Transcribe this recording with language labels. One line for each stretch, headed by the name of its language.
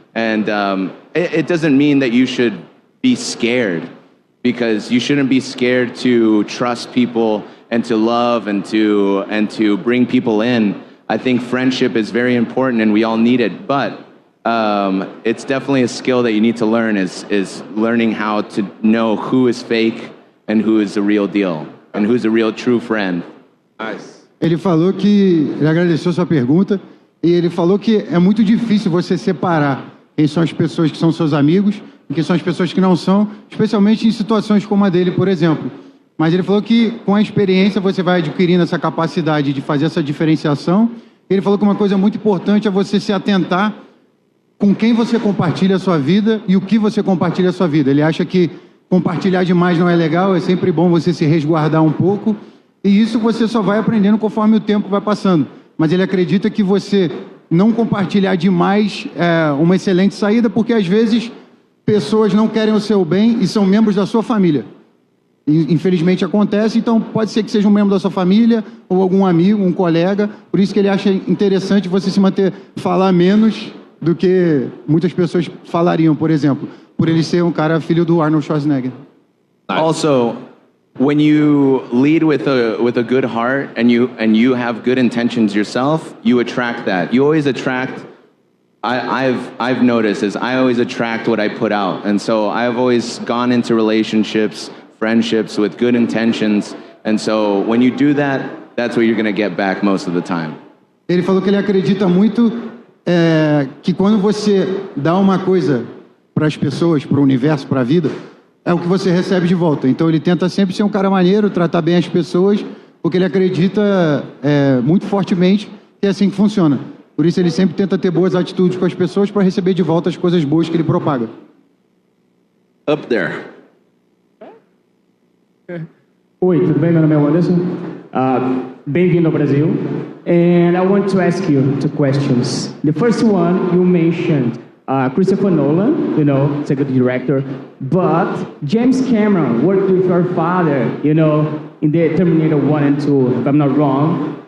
English: And it doesn't mean that you should be scared, because you shouldn't be scared to trust people and to love and to bring people in. I think friendship is very important, and we all need it, but it's definitely a skill that you need to learn, is learning how to know who is fake and who is the real deal, and who's a real true friend. Nice.
Portuguese: Ele falou que... Ele agradeceu sua pergunta e ele falou que é muito difícil você separar quem são as pessoas que são seus amigos e quem são as pessoas que não são, especialmente em situações como a dele, por exemplo. Mas ele falou que com a experiência você vai adquirindo essa capacidade de fazer essa diferenciação. Ele falou que uma coisa muito importante é você se atentar com quem você compartilha a sua vida e o que você compartilha a sua vida. Ele acha que compartilhar demais não é legal, é sempre bom você se resguardar um pouco, e isso você só vai aprendendo conforme o tempo vai passando. Mas ele acredita que você não compartilhar demais é uma excelente saída, porque às vezes pessoas não querem o seu bem e são membros da sua família. E, infelizmente acontece, então pode ser que seja um membro da sua família ou algum amigo, um colega. Por isso que ele acha interessante você se manter, falar menos do que muitas pessoas falariam, por exemplo, por ele ser um cara filho do Arnold Schwarzenegger.
English: Also, when you lead with a good heart and you have good intentions yourself, you attract that. You always attract. I've noticed is I always attract what I put out, and so I've always gone into relationships, friendships with good intentions, and so when you do that, that's what you're going to get back most of the time.
Portuguese: Ele falou que ele acredita muito que quando você dá uma coisa para as pessoas, para o universo, para a vida, é o que você recebe de volta. Então ele tenta sempre ser um cara maneiro, tratar bem as pessoas, porque ele acredita muito fortemente que é assim que funciona. Por isso ele sempre tenta ter boas atitudes com as pessoas para receber de volta as coisas boas que ele propaga.
English: Up there.
Portuguese: Oi, tudo bem? Meu nome é Anderson. Bem-vindo ao Brasil.
English: And I want to ask you two questions. The first one, you mentioned Christopher Nolan, you know, it's a good director, but James Cameron worked with your father, you know, in the Terminator 1 and 2, if I'm not wrong.